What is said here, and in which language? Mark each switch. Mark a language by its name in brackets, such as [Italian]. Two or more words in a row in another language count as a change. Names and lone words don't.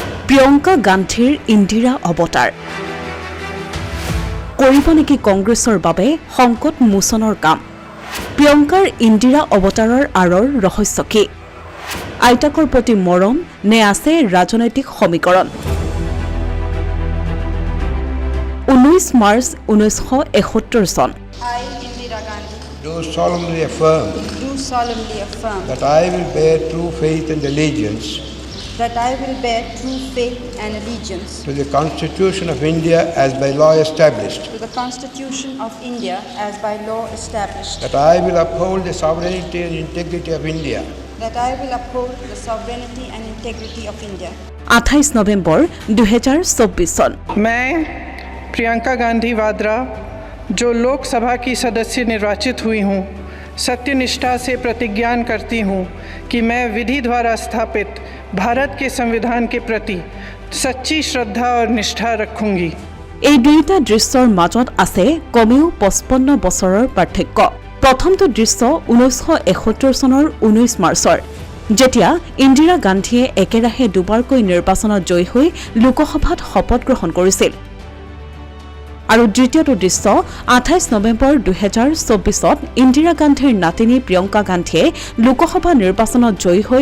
[Assamese] প্ৰিয়ংকা গান্ধীৰ ইন্দিৰা অৱতাৰ কৰিব নেকি কংগ্ৰেছৰ বাবে সংকট মোচনৰ কাম প্ৰিয়ংকাৰ ইন্দিৰা অৱতাৰৰ আঁৰৰ ৰহস্য কি আইতাকৰ প্ৰতি মৰম নে আছে ৰাজনৈতিক সমীকৰণ 19 মাৰ্চ 1971 চন [English] I, Indira Gandhi, Do solemnly affirm that I will bear true faith and allegiance to the Constitution of India as by law established, that I will uphold the sovereignty and integrity of India, [Assamese] 28 নৱেম্বৰ 2024 চন [Hindi] मैं प्रियंका गांधी वाड्रा जो लोकसभा की सदस्य निर्वाचित हुई हूँ सत्यनिष्ठा से प्रतिज्ञान करती हूँ कि मैं विधि द्वारा स्थापित भारत के संविधान के प्रति सच्ची श्रद्धा और निष्ठा रखूंगी। [Assamese] এই দুইটা দৃশ্যৰ মাজত আছে কমেও 55 বছৰৰ পাৰ্থক্য প্ৰথমটো দৃশ্য 1971 চনৰ 19 মাৰ্চৰ যেতিয়া ইন্দিৰা গান্ধীয়ে একেৰাহে দুবাৰকৈ নিৰ্বাচনত জয়ী হৈ লোকসভাত শপত গ্ৰহণ কৰিছিল আৰু দ্বিতীয়টো দৃশ্য 28 নৱেম্বৰ 2024ত ইন্দিৰা গান্ধীৰ নাতিনী প্ৰিয়ংকা গান্ধীয়ে লোকসভা নিৰ্বাচনত জয়ী হৈ